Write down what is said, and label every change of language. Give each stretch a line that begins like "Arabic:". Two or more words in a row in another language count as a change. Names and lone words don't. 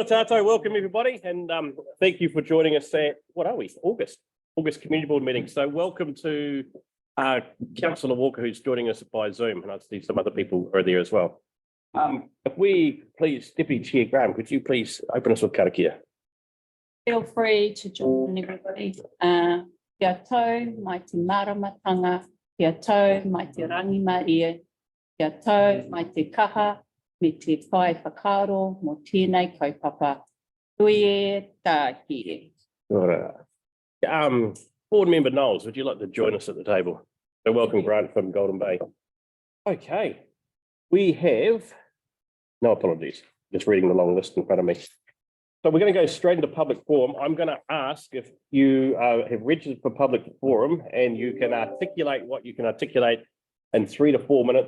English: Tato, welcome everybody, and thank you for joining us at, what are we, August Community Board meeting. So welcome to Councillor Walker, who's joining us by Zoom, and I see some other people are there as well. If we please, Deputy Chair Graham, could you please open us with karakia? Feel free to join everybody.
Māori: Kia tau, mai te maramatanga, kia tau, mai te rangi maria, kia tau, mai te kaha, me te whai whakaro, mo tēnei kaupapa. Tui e tāhire.
English: Board Member Knowles, would you like to join us at the table? So welcome, Grant from Golden Bay. Okay, we have, no apologies, just reading the long list in front of me. So we're going to go straight into public forum. I'm going to ask if you have registered for public forum and you can articulate what you can articulate in 3 to 4 minutes.